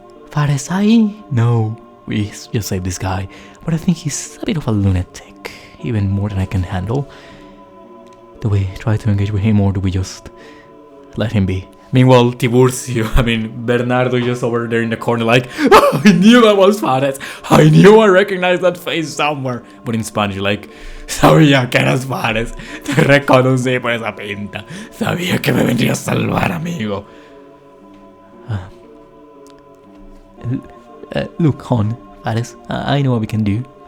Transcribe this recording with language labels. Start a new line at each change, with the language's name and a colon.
English: Fares, I know we just saved this guy, but I think he's a bit of a lunatic, even more than I can handle. Do we try to engage with him, or do we just let him be? Meanwhile, Tiburcio, Bernardo just over there in the corner like, oh, I knew that was Fares. I knew I recognized that face somewhere. But in Spanish, like,
Spanish: sabía que eras Fares. Te reconocí por esa pinta. Sabía que me vendrías a salvar, amigo.
English: Look, hon, Fares, I know what we can do.